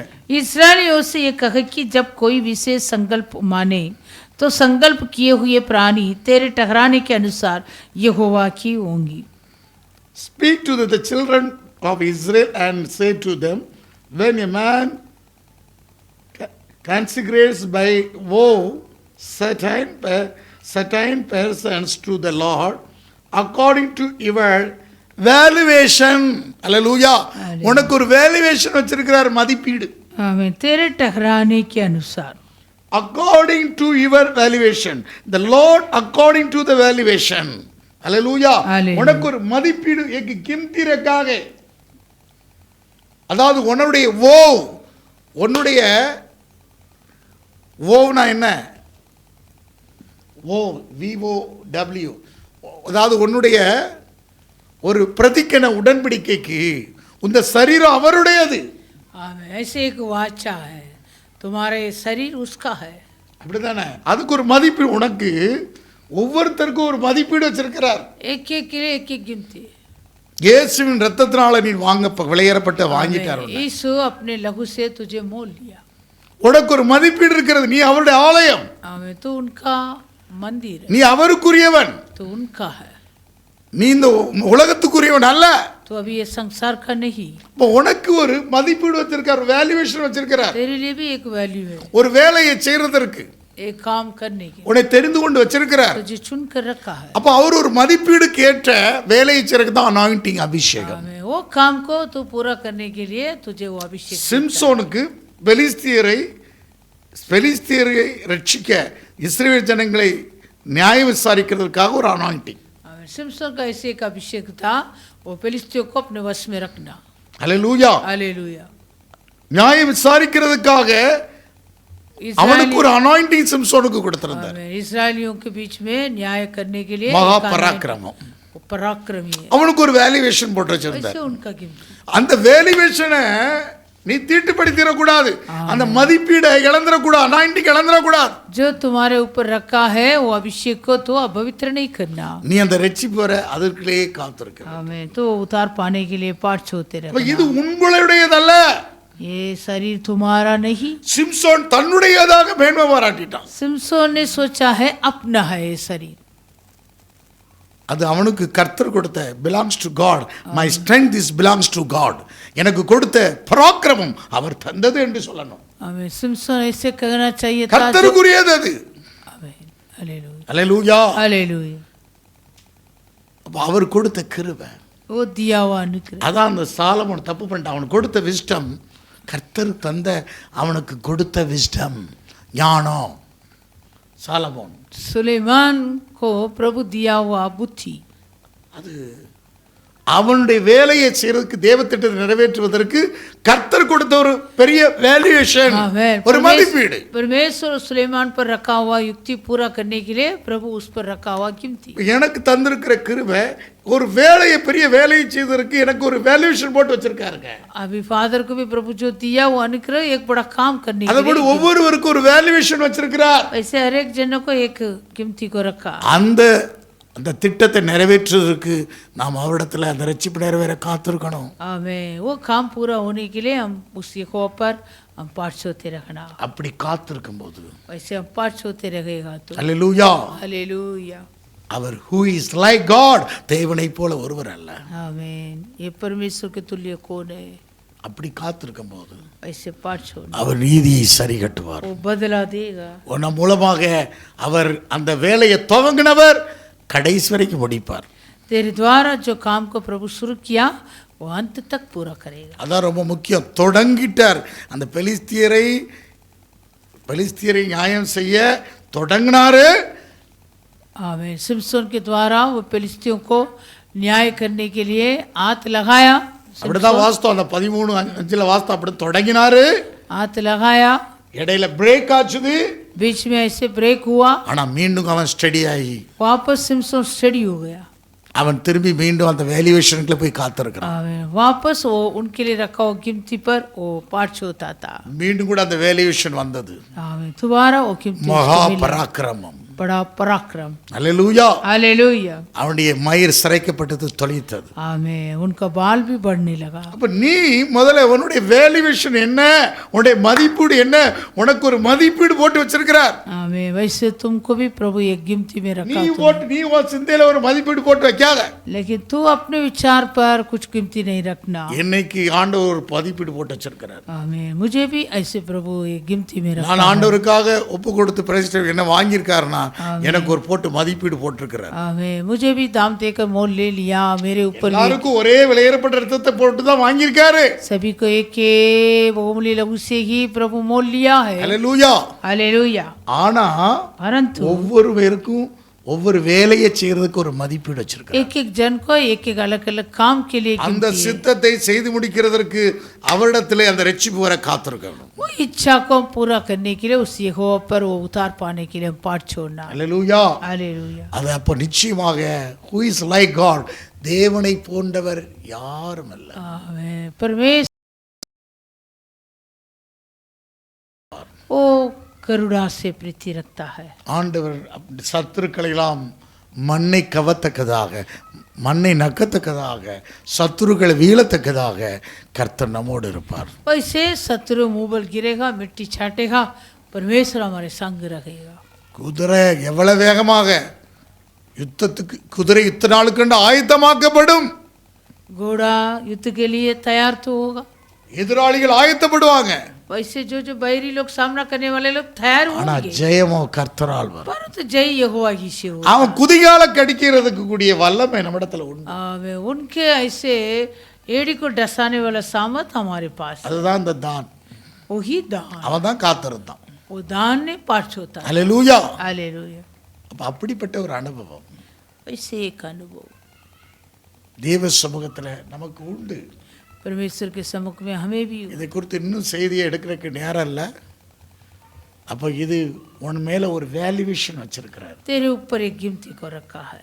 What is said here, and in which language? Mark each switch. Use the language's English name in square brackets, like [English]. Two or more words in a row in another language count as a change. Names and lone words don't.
[Hindi] इस्राएलियों से ये कहा कि जब कोई विशेष संकल्प माने तो संकल्प किए हुए प्राणी तेरे ठहराने के अनुसार यहोवा की होंगी. [English] Speak to the children of Israel and say to them, when a man consecrates by vow certain persons to the Lord according to your valuation. Hallelujah. [Tamil] உனக்கு ஒரு வேல்யூவேஷன் வச்சிருக்கிறார், மதிப்பீடு. [Hindi] आमें. तेरे ठहराने के अनुसार. [English] According to your valuation, the Lord according to the valuation. Hallelujah. Hallelujah. [Tamil] உனக்கு ஒரு மதிப்பீடு [Hindi] एक कीमती रखा. [Tamil] அதாவது உன்னுடைய ஓவ்னா என்ன? [English] VOW. [Tamil] அதாவது உன்னுடைய ஒரு பிரதிக்கன உடன்படிக்கைக்கு இந்த சரீரம் அவருடையது. [Hindi] आमें. ऐसे एक वाचा है, तुम्हारे शरीर उसका है. [Tamil] அப்படிதானே? அதுக்கு ஒரு மதிப்பீடு, உனக்கு ஒவ்வொருத்தருக்கும் ஒரு மதிப்பீடு வச்சிருக்கிறார். [Hindi] एक एक के लिए एक एक गिनती. [Tamil] இயேசுவின் ரத்தத்தினால நீ விளையேறப்பட்ட வாங்கிட்டார். [Hindi] आमें. यीशु अपने लहू से तुझे मोल लिया. [Tamil] உனக்கு ஒரு மதிப்பீடு இருக்கிறது, நீ அவருடைய ஆலயம். [Hindi] आमें. तू उनका मंदिर है, [Tamil] நீ அவருக்குரியவன். [Hindi] तू उनका है. [Tamil] நீ இந்த உலகத்துக்குரியவன் அல்ல. [Hindi] तो अभी ये संसार का नहीं. [Tamil] இப்போ உனக்கு ஒரு மதிப்பீடு வச்சிருக்கார், வேல்யூவேஷன் வச்சிருக்கிறார். [Hindi] तेरे लिए भी एक वैल्यू है, [Tamil] ஒரு வேலையை செய்யறதற்கு [Hindi] एक काम करने की [Tamil] உன்னை தெரிந்து கொண்டு வச்சிருக்கிறார். [Hindi] तुझे चुन कर रखा है. [Tamil] அப்ப அவர் ஒரு மதிப்பீடு கேட்ட வேலையை செய்யறதுக்கு தான் அனாயிண்டிங், அபிஷேகம். [Hindi] आमें. वो काम को तू पूरा करने के लिए तुझे वो अभिषेक. [Tamil] சிம்சோனுக்கு பெலிஸ்தியரை ரட்சிக்க இஸ்ரவேல் ஜனங்களை நியாயம் விசாரிக்கிறதுக்காக ஒரு அனாயிண்டிங். [Hindi] सिमसन का ऐसे एक अभिषेक था, वो फिलिस्तियों को अपने वश में रखना. [Tamil] ஹல்லேலூயா. [Hindi] हालेलुया. [Tamil] நியாயம் விசாரிக்கிறதுக்காக அவனுக்கு ஒரு அனாயிண்டிங் சிம்சோனுக்கு கொடுத்திருந்தார். [Hindi] इस्राएलियों के बीच में न्याय करने के लिए [Tamil] மகா பராக்கிரமம். [Hindi] वो पराक्रमी है. [Tamil] அவனுக்கு ஒரு வேல்யூவேஷன் போட்டு வச்சிருந்தார். [Hindi] ऐसे उनका गिनती. [Tamil] அந்த வேல்யூவேஷனை நீ தீட்டுப்படுத்திடக்கூடாது, அந்த மதிப்பீடை இழந்துடக்கூடாது, அனாயிண்டிங் இழந்துடக்கூடாது. [Hindi] जो तुम्हारे ऊपर रखा है वो अभिषेक को तो अपवित्र नहीं करना. [Tamil] நீ அந்த ரட்சிப்பு வர அதற்குள்ளே காத்திருக்க. [Hindi] हमें तो उतार पाने के लिए पाठ छोड़ते [Tamil] அப்ப [Hindi] रहना. [Tamil] இது உங்களுடையதல்ல. [Hindi] ये शरीर तुम्हारा नहीं. [Tamil] சிம்சோன் தன்னுடையதாக மேன்மை பாராட்டிட்டான். [Hindi] सिमसोन ने सोचा है अपना है ये शरीर. [Tamil] அது அவனுக்கு கர்த்தர் கொடுத்த [English] belongs to God. my strength is belongs to God. [Tamil] எனக்கு கொடுத்த பராக்கிரமம் அவர் தந்தது என்று சொல்லணும். [Hindi] हमें सिमसोन ऐसे कहना चाहिए था. [Tamil] கர்த்தருக்குரியது அது. [Hindi] आमीन. हालेलुया. [Tamil] ஹல்லேலூயா. [Hindi] हालेलुया. [Tamil] அப்ப அவர் கொடுத்த கிருபை, [Hindi] वो दिया हुआ अनुग्रह. [Tamil] அதான் அந்த சாலமோன் தப்பு பண்ணிட்டான். அவனுக்கு கொடுத்த விஸ்டம், கர்த்தர் தந்த அவனுக்கு கொடுத்த விஸ்டம், ஞானம். சாலமோன் [Hindi] सुलेमान को प्रभु दिया हुआ बुद्धि, [Tamil] அது அவனுடைய வேலையை செய்யறதுக்கு தேவ திட்டத்தை நிறைவேற்றுவதற்கு கர்த்தர் கொடுத்த ஒரு பெரிய வேல்யூவேஷன், ஒரு மதிப்பீடு. [Hindi] परमेश्वर सुलेमान पर रखा हुआ युक्ति पूरा करने के लिए प्रभु उस पर रखा हुआ कीमती. [Tamil] எனக்கு தந்திருக்கிற கிருபை ஒரு வேலையை பெரிய வேலையை செய்வதற்கு எனக்கு ஒரு வேல்யூவேஷன் போட்டு வச்சிருக்காருங்க. [Hindi] अभी फादर को भी प्रभु जो दिया वो अनुग्रह एक बड़ा काम करने के [Tamil] அதோட [Hindi] लिए [Tamil] ஒவ்வொருவருக்கும் ஒரு வேல்யூவேஷன் வச்சிருக்கிறார். [Hindi] ऐसे हर एक जनों को एक कीमती को रखा. [Tamil] அந்த திட்டத்தை நிறைவேற்றுவதற்கு நாம் அவரிடத்துல அந்த ரட்சிப்பு நிறைவேற காத்திருக்கணும். [Hindi] आमें वो काम पूरा होने के लिए हम उस यहोवा पर हम पाठ सोते रखना. [Tamil] அப்படி காத்திருக்கும் போது [Hindi] वैसे हम पाठ सोते रहेगा तो [Tamil] அல்லேலூயா, [Hindi] हालेलुया. [English] அவர் who is like God, [Tamil] தேவனை போல ஒருவர் அல்ல. [Hindi] आमीन. ये परमेश्वर के तुल्य कौन है? [Tamil] அப்படி காத்திருக்கும் போது [Hindi] ऐसे पाठ छोड़ना [Tamil] அவர் நீதியை சரி கட்டுவார். [Hindi] वो बदला देगा. [Tamil] உன் மூலமாக அவர் அந்த வேலையை துவங்கினவர் கடைசி வரைக்கும் முடிப்பார். [Hindi] तेरे द्वारा जो काम को प्रभु शुरू किया वो अंत तक पूरा करेगा. [Tamil] அதான் ரொம்ப முக்கியம். தொடங்கிட்டார். அந்த பெலிஸ்தியரை நியாயம் செய்ய தொடங்கினாரு. [Hindi] आमीन. सिमसोन के द्वारा वो फिलिस्तियों को न्याय करने के लिए हाथ लगाया. [Tamil] அப்படிதான் வாஸ்தவம். அந்த 13:5 வாஸ்தவம் அப்படி தொடங்கினாரு. [Hindi] हाथ लगाया, [Tamil] இடையில பிரேக் ஆச்சுது. [Hindi] बीच में ऐसे ब्रेक हुआ. [Tamil] ஆனா மீண்டும் அவன் ஸ்டடி ஆகி [Hindi] वापस सिमसोन स्टडी हो गया. [Tamil] அவன் திரும்பி மீண்டும் அந்த வேல்யூவேஷனுக்குள்ள போய் காத்திருக்கிறான். [Hindi] आमीन. वापस वो उनके लिए रखा हुआ कीमती पर वो पाठ होता था. [Tamil] மீண்டும் கூட அந்த வேல்யூவேஷன் வந்தது. [Hindi] आमीन. दोबारा वो कीमती [Tamil] மகா பராக்கிரமம், [Hindi] बड़ा पराक्रम. [Tamil] அல்லேலூயா. [Hindi] हालेलुया. [Tamil] அவனுடைய மயிர் சிரைக்கப்பட்டது, தொலைத்தது. [Hindi] आमीन. उनका बाल भी बढ़ने लगा. [Tamil] அப்ப நீ முதல்ல உன்னுடைய வேல்யூவேஷன் என்ன, உன்னுடைய மதிப்பீடு என்ன, உனக்கு ஒரு மதிப்பீடு போட்டு வச்சிருக்கிறார். [Hindi] आमीन. वैसे तुमको भी प्रभु एक गिनती में रखा. [Tamil] நீ உன் சிந்தையில ஒரு மதிப்பீடு போட்டு வைக்காத. [Hindi] लेकिन तू अपने विचार पर कुछ कीमती नहीं रखना. [Tamil] என்னைக்கு ஆண்டவர் ஒரு மதிப்பீடு போட்டு வச்சிருக்கிறார். [Hindi] आमीन. मुझे भी ऐसे प्रभु एक गिनती में रखा. [Tamil] நான் ஆண்டவருக்காக ஒப்பு கொடுத்து பிரதிஷ்டை என்ன வாங்கியிருக்காருன்னா எனக்கு ஒரு போட்டு மதிப்பீடு போட்டிருக்கிறார். [Hindi] आमीन. मुझे भी दाम देकर मोल ले लिया. मेरे ऊपर [Tamil] எல்லாருக்கும் ஒரே விலையேறப்பட்ட ரத்தத்தை போட்டு தான் வாங்கியிருக்காரு. [Hindi] सभी को एक बहुमूल्य लहू से ही प्रभु मोल लिया है. [Tamil] அல்லேலூயா. [Hindi] हालेलुया. [Tamil] ஆனா [Hindi] परंतु [Tamil] ஒவ்வொரு பேருக்கும் ஒவ்வொரு வேலையை செய்யறதுக்கு ஒரு மதிப்பீடு வச்சிருக்காரு. [Hindi] एक एक जन को एक एक अलग अलग काम के लिए [Tamil] அந்த சித்தத்தை செய்து முடிக்கிறதற்கு அவரிடத்திலே அந்த ரட்சிப்பு வர காத்திருக்கணும். [Hindi] वो इच्छा को पूरा करने के लिए उस यहोवा पर वो उतार पाने के लिए हम पाठ छोड़ना. [Tamil] அல்லேலூயா. [Hindi] हालेलुया. [Tamil] அது அப்போ நிச்சயமாக [English] who is like God, [Tamil] தேவனை போன்றவர் யாரும் அல்ல. [Hindi] आमीन. परमेश्वर वो करुणा से प्रीति रखता है. [Tamil] ஆண்டவர் சத்துருக்களை எல்லாம் மண்ணை கவத்தக்கதாக, மண்ணை நக்கத்தக்கதாக, சத்துருக்களை வீழத்தக்கதாக கர்த்தர் நம்மோடு இருப்பார். [Hindi] वैसे शत्रु मुंह पर गिरेगा, मिट्टी छाटेगा, परमेश्वर हमारे संग रहेगा. [Tamil] குதிரை எவ்வளவு வேகமாக யுத்தத்துக்கு குதிரை இத்தனை நாளுக்கு ஆயத்தமாக்கப்படும். [Hindi] घोड़ा युद्ध के लिए तैयार तो होगा. [Tamil] எதிராளிகள் ஆயத்தப்படுவாங்க. [Hindi] वैसे जो जो बैरी लोग सामना करने वाले लोग तैयार [Tamil] ஆனா [Hindi] होंगे. [Tamil] ஜெயமோ கர்த்தரால் வரும். [Hindi] परंतु जय यहोवा ही से होगा. [Tamil] அவன் குதிகால கடிக்கிறதுக்கு கூடிய வல்லமை நம்மிடத்துல உண்டு. [Hindi] आमीन. उनके ऐसे एड़ी को डसाने वाला सामर्थ हमारे पास है. [Tamil] அதுதான் இந்த தான். [Hindi] वही दान. [Tamil] அவன் தான் காத்திருந்தான். [Hindi] वो दान ने पाठ होता है. [Tamil] அல்லேலூயா. [Hindi] हालेलुया. [Tamil] அப்ப அப்படிப்பட்ட ஒரு அனுபவம் [Hindi] वैसे एक अनुभव [Tamil] தேவ சமூகத்துல நமக்கு உண்டு. [Hindi] परमेश्वर के सम्मुख में हमें भी [Tamil] இதை குறித்து இன்னும் செய்தியை எடுக்கிறதுக்கு நேரம் இல்லை. அப்போ இது உன் மேல ஒரு வேல்யூவேஷன் வச்சிருக்கிறார். [Hindi] तेरे ऊपर एक गिनती को रखा है.